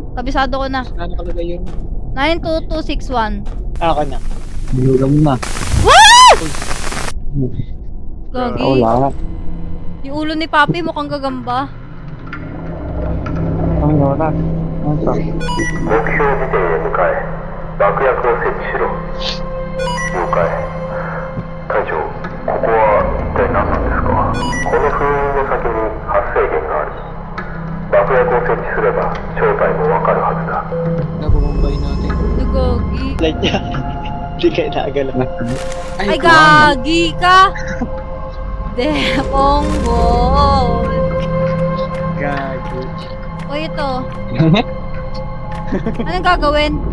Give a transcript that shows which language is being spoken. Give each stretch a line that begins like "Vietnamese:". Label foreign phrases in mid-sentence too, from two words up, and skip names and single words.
Filipino: Kabisado ko na. Ano kalagay yun? 92261. Ako na. Bilugan mo na. Gagi. Wala. Yung ulo ni Papi mukhang gagamba. Ang oras. Ano sa?
Japanese: 目標地点へ向かえ爆薬を設置しろ了解隊長ここは一体何なんですかこの封印の先に発生源がある爆薬を設置すれば正体もわかるはずだ
Filipino: Nabubumbay natin. Nagagi. Like niya. Hindi kayo nakagalaw. Ay, gagi ka! Deponggo. Gagi. O ito. Anong gagawin?